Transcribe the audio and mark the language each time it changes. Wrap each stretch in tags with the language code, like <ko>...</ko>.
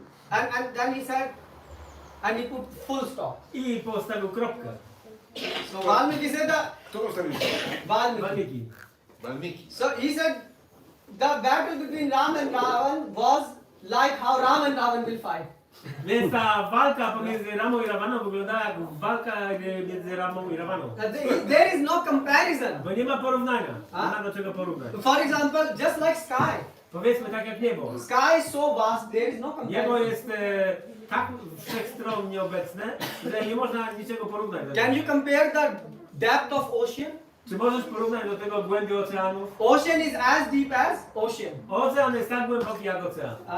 <en>And then he said, and he put full stop.</en> <pl>I postawił kropkę.</pl> <en>So Valmiki said that,</en> <pl>Kto postawił?</pl> <en>Valmiki.</en> <pl>Walmiki. Walmiki.</pl> <en>So he said, the battle between Ram and Ravan was like how Ram and Ravan will fight.</en> <pl>Więc ta walka pomiędzy Ramą i Ravaną wyglądała jak walka między Ramą i Ravaną.</pl> <en>There is no comparison.</en> <pl>Bo nie ma porównania. A? Nie ma do czego porównać.</pl> <en>For example, just like sky.</en> <pl>Powiedzmy tak jak niebo.</pl> <en>Sky is so vast, there is no</en> <pl>Niebo</pl> <en>comparison.</en> <pl>jest tak wszechstronnie obecne, że nie można niczego porównać do</pl> <en>Can</en> <pl>tego.</pl> <en>you compare the depth of ocean?</en> <pl>Czy możesz porównać do tego głębi oceanów?</pl> <en>Ocean is as deep as ocean.</en> <pl>Ocean jest tak głęboki jak ocean.</pl>